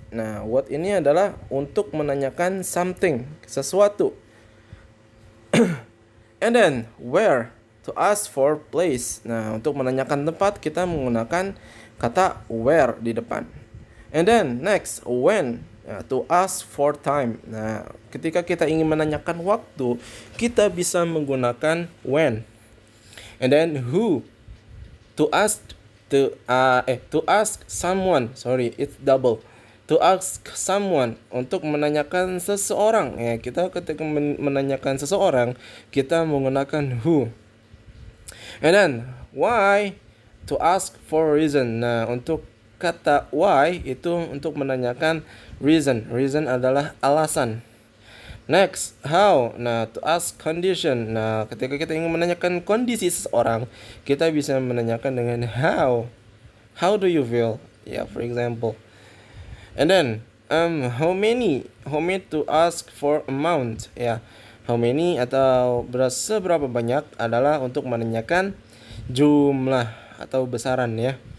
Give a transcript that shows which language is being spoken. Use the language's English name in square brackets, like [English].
[Indonesian] Nah, what ini adalah untuk menanyakan something, sesuatu. [English] And then where, to ask for place. [Indonesian] Nah, untuk menanyakan tempat kita menggunakan kata where di depan. [English] And then next when, to ask for time. [Indonesian] Nah, ketika kita ingin menanyakan waktu, kita bisa menggunakan when. [English] And then who, to ask to ask someone, it's double. To ask someone, [Indonesian] untuk menanyakan seseorang. Ya, kita ketika menanyakan seseorang, kita menggunakan who. [English] And then why, to ask for reason. [Indonesian] Nah, untuk kata why itu untuk menanyakan reason. Reason adalah alasan. [English] Next, how. [Indonesian] Nah, [English] to ask condition. [Indonesian] Nah, ketika kita ingin menanyakan kondisi seseorang, kita bisa menanyakan dengan how. [English] How do you feel? Ya, for example. And then how many to ask for amount. [Indonesian] Ya, how many atau seberapa banyak adalah untuk menanyakan jumlah atau besaran ya.